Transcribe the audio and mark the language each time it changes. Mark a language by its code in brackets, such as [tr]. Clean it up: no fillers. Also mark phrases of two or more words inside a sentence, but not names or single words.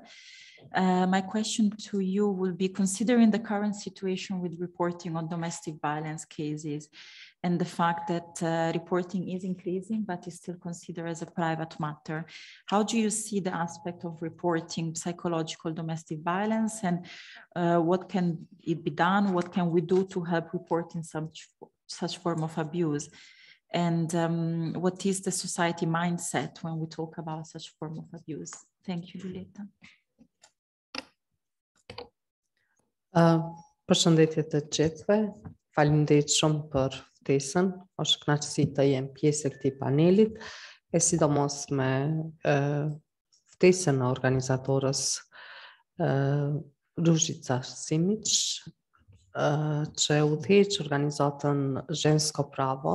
[en] My question to you will be, considering the current situation with reporting on domestic violence cases and the fact that reporting is increasing but is still considered as a private matter, how do you see the aspect of reporting psychological domestic violence, and what can it be done? What can we do to help reporting such form of abuse? And what is the society mindset when we talk about such form of abuse? Thank you, Lulita. [sq] Përshëndetje të gjithëve, faleminderit shumë për ftesën, është kënaqësi të jem pjesë e këtij panelit, e sidomos me ftesën e organizatorës Ružica Simić, që udhëheq organizatën Žensko Pravo.